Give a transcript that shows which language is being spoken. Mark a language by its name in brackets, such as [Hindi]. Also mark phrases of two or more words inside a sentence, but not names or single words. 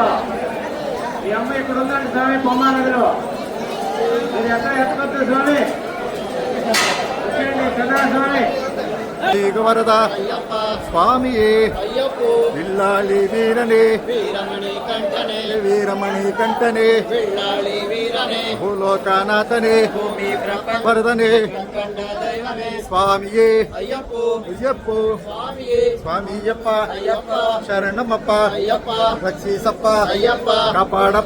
[Telugu] ఈ అమ్మ ఇక్కడ ఉందండి స్వామి, పొమ్మానదిలో. మీరు ఎక్కడ ఎక్కవచ్చు స్వామి, కదా స్వామి. [Kannada] ವರದ ಸ್ವಾಮಿಯೇ ವಿಲ್ಲಾಳಿ ವೀರನೇ ವೀರಮಣಿ ಕಂಠನೇ ಭೂಲೋಕನಾಥನೇ ವರದನೇ ಸ್ವಾಮಿಯೇ ಅಯ್ಯಪ್ಪೋ ಸ್ವಾಮಿಯಪ್ಪ ಶರಣಮಪ್ಪ ರಕ್ಷಿಸಪ್ಪ ಕಾಪಾಡಪ್ಪ.